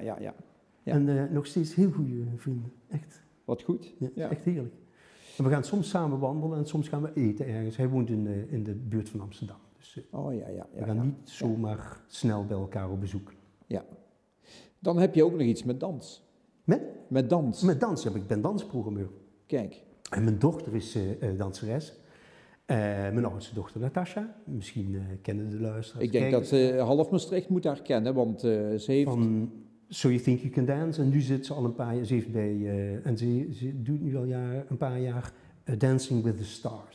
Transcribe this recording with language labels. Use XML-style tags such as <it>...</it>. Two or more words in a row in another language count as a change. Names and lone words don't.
<nl>En nog steeds heel goede vrienden, echt. Wat goed. Ja. Echt heerlijk. En we gaan soms samen wandelen en soms gaan we eten ergens. Hij woont in de buurt van Amsterdam. Dus we gaan niet zomaar snel bij elkaar op bezoek. Ja. Dan heb je ook nog iets met dans. Met dans? Met dans, ik ben dansprogrammeur. Kijk. En mijn dochter is danseres. Mijn oudste dochter Natasha, misschien kennen de luisteraars. Ik denk dat half Maastricht moet haar kennen, want ze heeft... Van So You Think You Can Dance, en nu zit ze al een paar jaar, ze heeft ze doet nu al een paar jaar Dancing with the Stars.</nl>